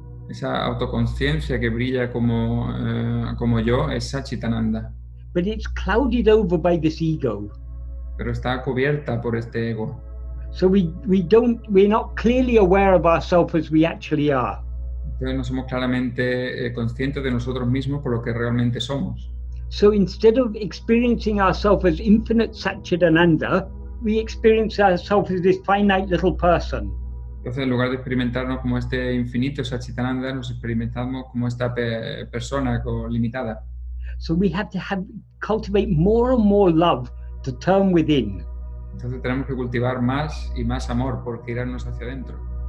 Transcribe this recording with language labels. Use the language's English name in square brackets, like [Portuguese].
[Spanish] Esa autoconciencia que brilla como yo es Satchitananda. [English] But it's clouded over by this ego. [Spanish] Pero está cubierta por este ego. [English] So we're not clearly aware of ourselves as we actually are. [Spanish] Entonces no somos claramente conscientes de nosotros mismos por lo que realmente somos. [English] So instead of experiencing ourselves as infinite Satchitananda, we experience ourselves as this finite little person. [Spanish] Entonces, en lugar de experimentarnos como este infinito Satchitananda, nos experimentamos como esta persona limitada. [English] So we have to cultivate more and more love to turn within. [Spanish] Entonces tenemos que cultivar más y más amor por girarnos hacia adentro.